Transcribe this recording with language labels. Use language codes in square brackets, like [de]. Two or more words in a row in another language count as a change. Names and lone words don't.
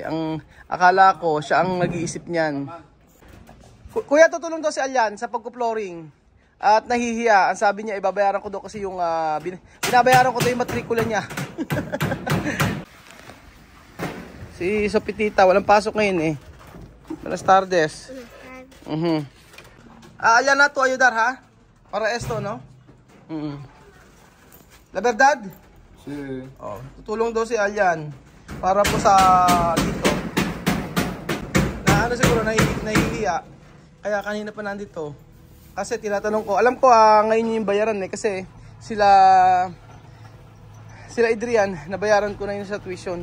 [tl] Ang akala ko, siya ang nag-iisip niyan. Kuya, tutulong daw si Alyan sa pagko-flooring. At nahihiya. Ang sabi niya, ibabayaran ko daw kasi yung binabayaran ko daw yung matrikula niya. Si Sopitita, walang pasok ngayon eh. [es] Buenas tardes. [tl] Alyan na to ayudar ha? [es] Para esto, no? La verdad? Si... [tl] Oh, tutulong daw si Alyan para po sa dito. Na siguro nahihiya. Kaya kanina pa nandito. Kasi tinatanong ko, alam ko ngayon yung bayaran eh kasi sila Adrian, nabayaran ko na yun sa tuition.